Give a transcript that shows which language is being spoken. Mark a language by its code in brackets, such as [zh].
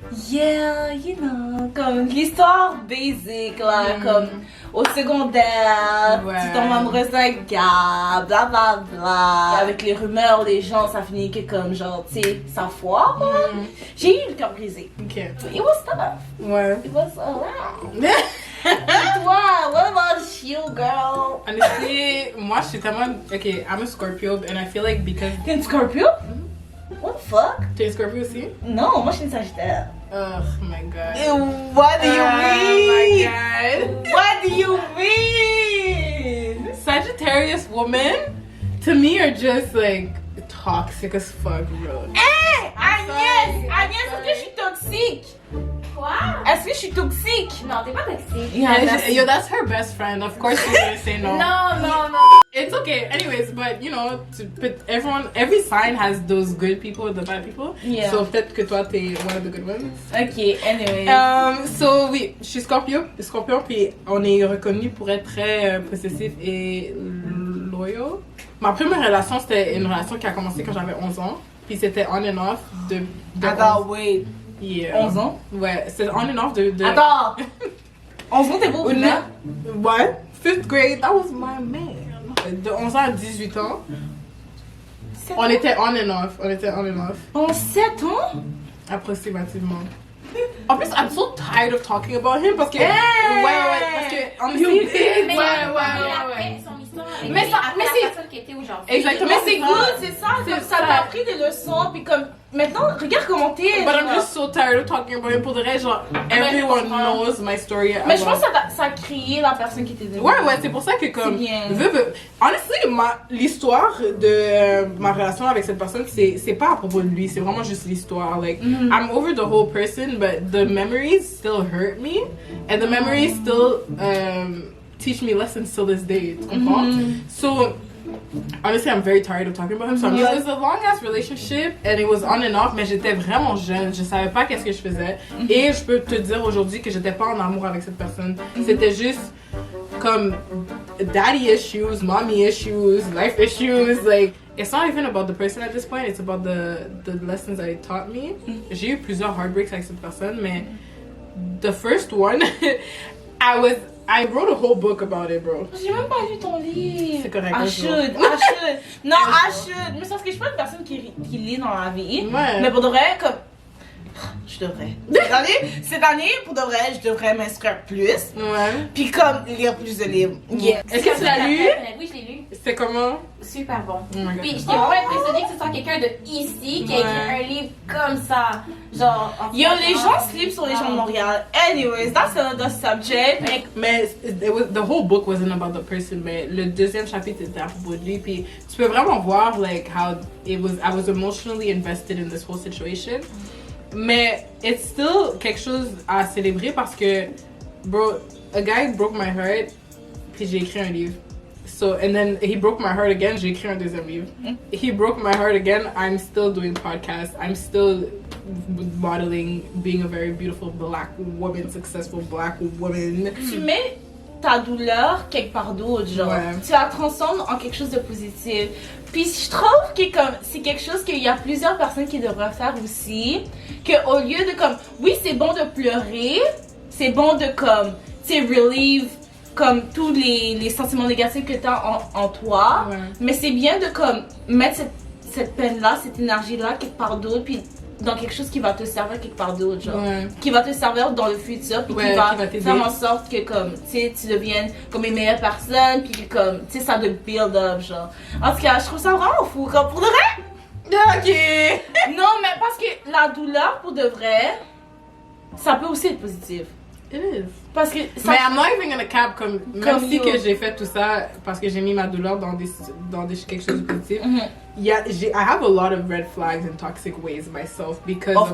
[en] Yeah, you know, [fr] comme l'histoire basic là, comme au secondaire, tu tombes amoureuse d'un gars, bla bla bla. Avec les rumeurs, les gens, ça finit que comme genre, tu sais, ça foire. J'ai eu le cœur brisé. Ok. [en] It was tough. [fr] Ouais. [en] It was wow. Toi, what about you, girl? [fr] Honestly, moi je suis tellement. [en] Ok, I'm a Scorpio and I feel like because. [fr] T'es une Scorpio? [en] What the fuck? [fr] T'es une Scorpio aussi? Non, moi je suis une Sagittaire. [en] Oh my god. What do you mean? Oh my god. What do you mean? Sagittarius women, to me, are just like toxic as fuck, bro. [fr] Hey, Agnès, est-ce que je suis toxique? Quoi? Est-ce que je suis toxique? Non, t'es pas toxique. [en] Yo, that's her best friend. Of course she's gonna say no. [fr] Non. [en] It's okay. Anyways, but you know, every sign has those good people and the bad people. Yeah. So [fr] peut-être que toi t'es [en] one of the good ones. Ok, anyway. [fr] So oui, je suis Scorpio, puis on est reconnu pour être très possessif et loyal. Ma première relation, c'était une relation qui a commencé quand j'avais 11 ans, puis c'était [en] on and off [fr] de Attends, wait. [en] Yeah. [fr] 11 ans? Ouais, c'est on and off de... Attends! 11 ans, t'es beau, Une... là? [en] Ouais, 5th grade, that was my man. [fr] De 11 ans à 18 ans, on était [en] on and off. [fr] En 7 ans? Approximativement. En plus, [en] I'm so tired of talking about him [fr] parce que... [en] Hey! [fr] Ouais, parce que... Honestly, Mais ouais. son histoire. Mais c'est... La personne qui était aujourd'hui. Exactement. Mais c'est ça. good, c'est ça. C'est Comme ça ça. t'a appris des leçons, puis comme maintenant, regarde comment t'es. [en] But I'm just so tired of talking about him. [fr] Pour de vrai, genre, [en] everyone knows my story. [fr] Mais je pense que ça a créé la personne qui était devenue. Ouais, c'est pour ça que comme... bien. Honestly, l'histoire de ma relation avec cette personne, c'est pas à propos de lui, c'est vraiment juste l'histoire. [en] Like, I'm over the whole person, but the memories still hurt me. And the memories still teach me lessons till this day, [fr] tu comprends? [en] So... Honestly, I'm very tired of talking about him. So it was a long-ass relationship and it was on and off, [fr] mais j'étais vraiment jeune. Je savais pas qu'est-ce que je faisais. Et je peux te dire aujourd'hui que j'étais pas en amour avec cette personne. C'était juste comme [en] daddy issues, mommy issues, life issues. Like, it's not even about the person at this point. It's about the lessons that it taught me. [fr] J'ai eu plusieurs heartbreaks avec cette personne, mais [en] the first one, I wrote a whole book about it, bro. [fr] J'ai même pas lu ton livre. C'est correct. [en] I should. Non, I should. [fr] Mais c'est parce que je suis pas une personne qui lit dans la vie. Ouais. Mais pour de vrai, comme... Je devrais. Cette année, pour de vrai, je devrais m'inscrire plus. Ouais. Puis comme, lire plus de livres. Yeah. Est-ce que tu l'as lu? Oui, je l'ai lu. C'est comment? Super bon. [en] Oh my God. [fr] Puis j'étais vraiment impressionnée que ce soit quelqu'un de ici qui a écrit un livre comme ça. Genre. Yo, les gens sleep sur les gens de Montréal. [en] Anyways, that's another subject. [fr] Mais [en] the whole book wasn't about the person, [fr] mais le deuxième chapitre était à propos de lui. Puis tu peux vraiment voir [en] like how I was emotionally invested in this whole situation. [fr] Mais [en] it's still [fr] quelque chose à célébrer parce que, bro, [en] a guy broke my heart, [fr] puis j'ai écrit un livre. [en] So, and then he broke my heart again, [fr] j'ai écrit un deuxième livre. [en] He broke my heart again, I'm still doing podcasts, I'm still modeling, being a very beautiful black woman, successful black woman. [fr] Tu mets ta douleur quelque part d'autre, genre. Ouais. Tu la transformes en quelque chose de positif. Puis je trouve que comme c'est quelque chose qu'il y a plusieurs personnes qui devraient faire aussi, que au lieu de comme oui c'est bon de pleurer, c'est bon de comme tu sais relieve comme tous les sentiments négatifs que tu as en toi, mais c'est bien de comme mettre cette peine là, cette énergie là quelque part d'autre puis dans quelque chose qui va te servir quelque part d'autre, genre. Qui va te servir dans le futur, puis qui va faire en sorte que, comme, tu sais, tu deviennes comme une meilleure personne, puis que, comme, tu sais, ça te build up, genre. En tout cas, je trouve ça vraiment fou, comme, pour de vrai. Ok. Non, mais parce que la douleur, pour de vrai, ça peut aussi être positif. [en] It is. [fr] Parce que ça... Mais [en] I'm not even gonna cap [fr] comme même si que j'ai fait tout ça parce que j'ai mis ma douleur dans quelque chose de positif. [en] Yeah, I have a lot of red flags and toxic ways myself because of